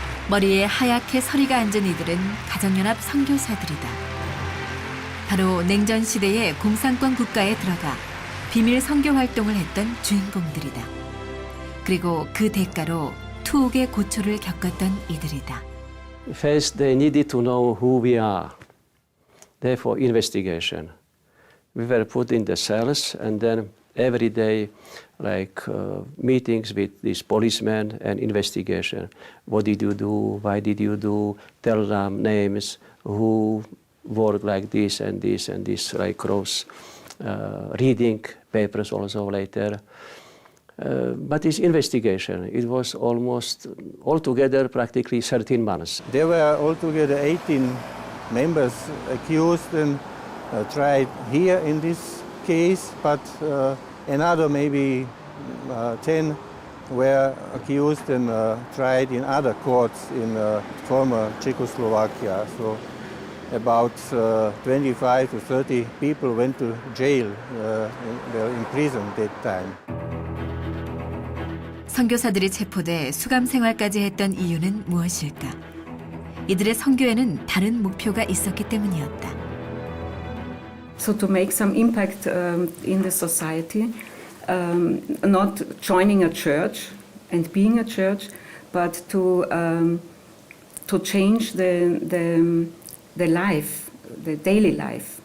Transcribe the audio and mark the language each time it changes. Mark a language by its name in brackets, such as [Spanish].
[Korean] 머리에 하얗게 서리가 앉은 이들은 가정연합 선교사들이다. 바로 냉전 시대의 공산권 국가에 들어가 비밀 선교 활동을 했던 주인공들이다. 그리고 그 대가로 투옥의 고초를 겪었던 이들이다. [English] First, they needed to know who we are. Therefore, investigation. We were put in the cells, and then every day, meetings with these policemen and investigation. What did you do? Why did you do? Tell them names, who worked like this and this and this, like cross, reading papers also later. But this investigation, it was almost altogether practically 13 months. There were altogether 18 members accused and tried here in this case, but another maybe 10 were accused and tried in other courts in former Czechoslovakia. So about 25 to 30 people went to jail, were in prison that time. [Korean] 선교사들이 체포돼 수감 생활까지 했던 이유는 무엇일까? 이들의 선교에는 다른 목표가 있었기 때문이었다. [English] So to make some impact in the society, not joining a church and being a church, but to change the life, the daily life.